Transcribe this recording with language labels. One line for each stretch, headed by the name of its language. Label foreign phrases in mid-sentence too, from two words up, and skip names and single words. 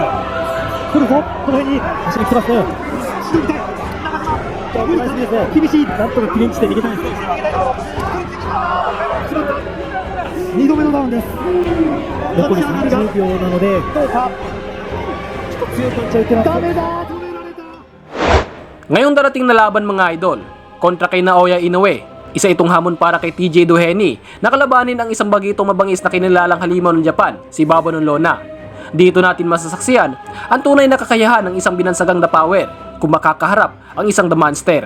Japanese: 来るぞ、この辺に足が来てますね。してみたい。無理ですね。厳しい。なんとかクレンチして逃げたいですね。2度目のダウンです。残り30秒なので、どうか。ちょっと強いパンチは打ってます。ダメだ。止められた。
Filipino: Ngayong darating na laban mga idol, kontra kay Naoya Inoue, isa itong hamon para kay TJ Duheny na kalabanin ang isang bagitong mabangis na kinilalang halimaw ng Japan, si Baba Lona. Dito natin masasaksiyan ang tunay na kakayahan ng isang binansagang The Power kung makakaharap ang isang The Monster.